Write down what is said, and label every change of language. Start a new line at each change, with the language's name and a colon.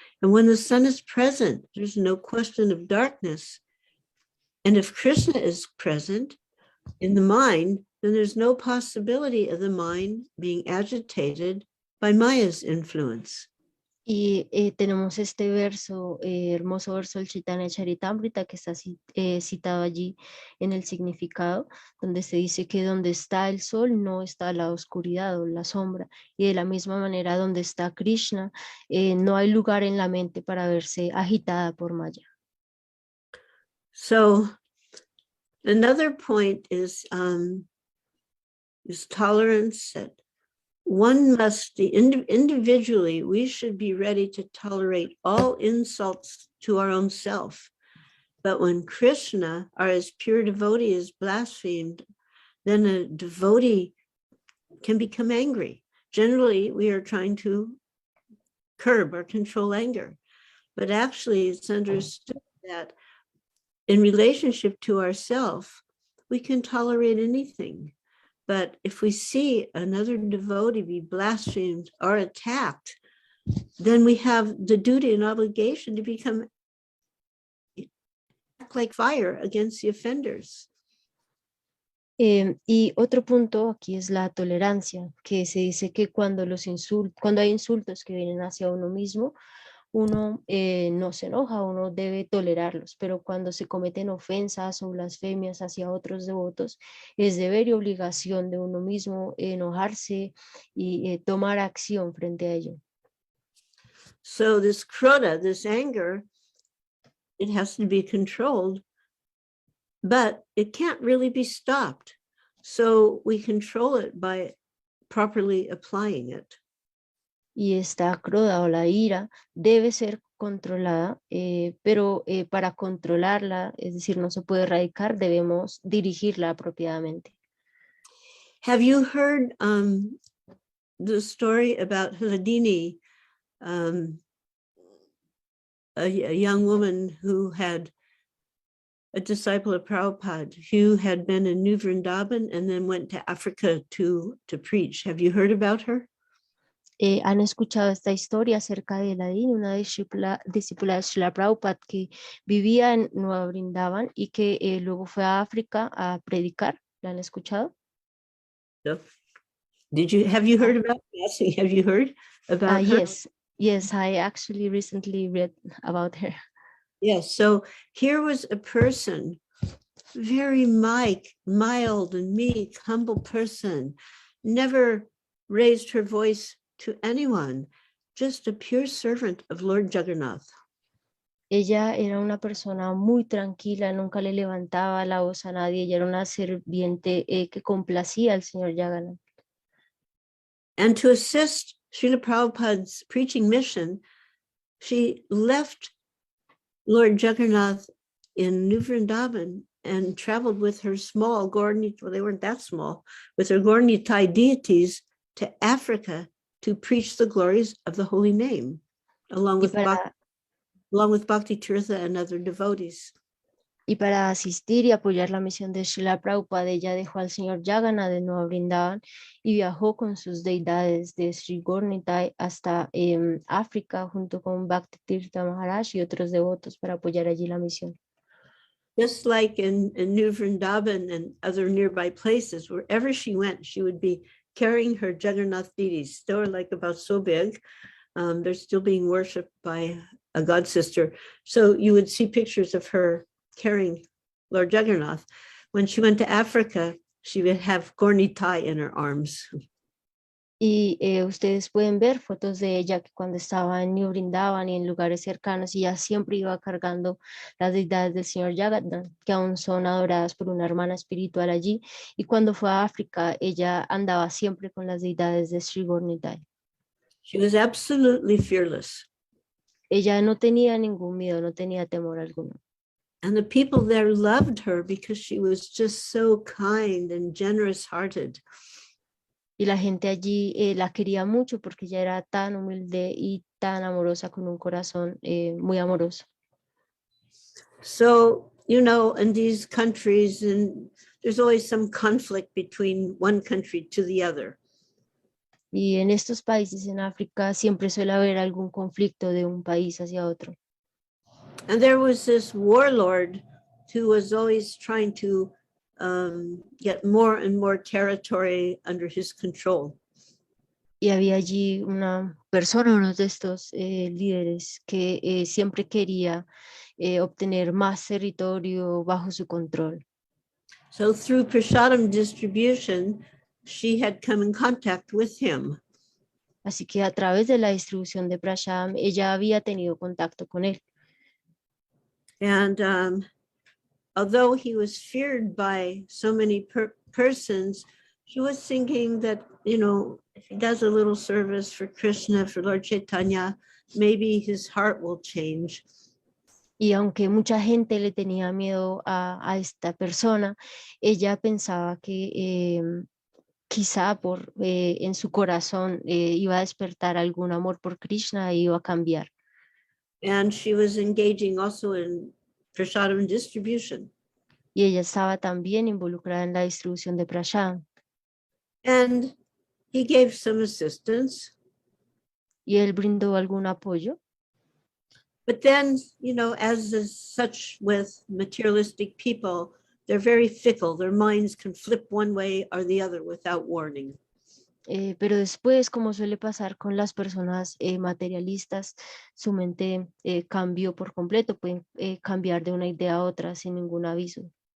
English: And when the sun is present, there's no question of darkness. And if Krishna is present in the mind, then there's no possibility of the mind being agitated by Maya's influence.
Spanish: Y tenemos este verso, hermoso verso del Chaitanya Charitamrita que está citado allí en el significado, donde se dice que donde está el sol no está la oscuridad o la sombra, y de la misma manera donde está Krishna no hay lugar en la mente para verse agitada por Maya.
English: So another point is tolerance. That one must, individually, we should be ready to tolerate all insults to our own self. But when Krishna, or as pure devotee, is blasphemed, then a devotee can become angry. Generally, we are trying to curb or control anger. But actually, it's understood that in relationship to ourselves, we can tolerate anything. But if we see another devotee be blasphemed or attacked, then we have the duty and obligation to become like fire against the offenders.
Spanish: Y otro punto aquí es la tolerancia, que se dice que cuando hay insultos que vienen hacia uno mismo, uno no se enoja, uno debe tolerarlos, pero cuando se cometen ofensas o blasfemias hacia otros devotos, es deber y obligación de uno mismo enojarse y tomar acción frente a ello.
English: So this krodha, this anger, it has to be controlled, but it can't really be stopped. So we control it by properly applying it.
Spanish: Y esta krodha o la ira debe ser controlada, pero para controlarla, es decir, no se puede erradicar, debemos dirigirla apropiadamente.
English: Have you heard the story about Hladini, a young woman who had a disciple of Prabhupada who had been in New Vrindavan and then went to Africa to preach? Have you heard about her?
Spanish: ¿Han escuchado esta historia acerca de Ladini, una discípula de Srila Prabhupada que vivía en Nueva Vrindavan y que luego fue a África a predicar? ¿La han escuchado? No.
English: Have you heard about Dasi? Have you heard about her? Yes, I actually recently read about her. Yes, so here was a person, very mild and meek, humble person, never raised her voice to anyone, just a pure servant of Lord Jagannath.
Spanish: Ella era una persona muy tranquila, nunca le levantaba la voz a nadie, ella era una serviente que complacía al Señor Jagannath.
English: And to assist Srila Prabhupada's preaching mission, she left Lord Jagannath in New Vrindavan and traveled with her small Gaura, well, they weren't that small, with her Gaura deities to Africa to preach the glories of the holy name, along with Bhakti Tirtha and other devotees.
Spanish: Y para asistir y apoyar la misión de Srila Prabhupada, ella dejó al señor Jagannath de Nueva Vrindavan y viajó con sus deidades de Sri Gaura hasta África junto con Bhakti Tirtha Maharaj y otros devotos para apoyar allí la misión.
English: Just like in New Vrindavan and other nearby places, wherever she went, she would be carrying her Jagannath deities. Still like about so big. They're still being worshipped by a god sister. So you would see pictures of her carrying Lord Jagannath. When she went to Africa, she would have Gaura in her arms.
Spanish: Y ustedes pueden ver fotos de ella que cuando estaba en New Brindavan y en lugares cercanos, ella siempre iba cargando las deidades del señor Jagannath, que aún son adoradas por una hermana espiritual allí. Y cuando fue a África, ella andaba siempre con las deidades de Sri Gornitai.
English: She was absolutely fearless.
Spanish: Ella no tenía ningún miedo, no tenía temor alguno.
English: And the people there loved her because she was just so kind and generous-hearted.
Spanish: Y la gente allí la quería mucho porque ella era tan humilde y tan amorosa, con un corazón muy amoroso.
English: So, you know, in these countries, and there's always some conflict between one country to the other.
Spanish: Y en estos países en África siempre suele haber algún conflicto de un país hacia otro.
English: And there was this warlord who was always trying to get more and more territory under his control.
Spanish: Y había allí una persona, uno de estos líderes, que siempre quería obtener más territorio bajo su control.
English: So through prasadam distribution, she had come in contact with him.
Spanish: Así que a través de la distribución de prashadam, ella había tenido contacto con él.
English: And although he was feared by so many persons, he was thinking that, you know, if he does a little service for Krishna, for Lord Chaitanya, maybe his heart will change.
Spanish: Y aunque mucha gente le tenía miedo a esta persona, ella pensaba que quizá en su corazón iba a despertar algún amor por Krishna e iba a cambiar.
English: And she was engaging also in prasadam distribution.
Spanish: Y ella estaba también involucrada en la distribución de prashadam.
English: And he gave some assistance.
Spanish: Y él brindó algún apoyo.
English: But then, you know, as is such with materialistic people, they're very fickle. Their minds can flip one way or the other without warning.
Spanish: Pero después, como suele pasar con las personas materialistas, su mente cambió por completo, pueden cambiar de una idea a otra sin ningún aviso.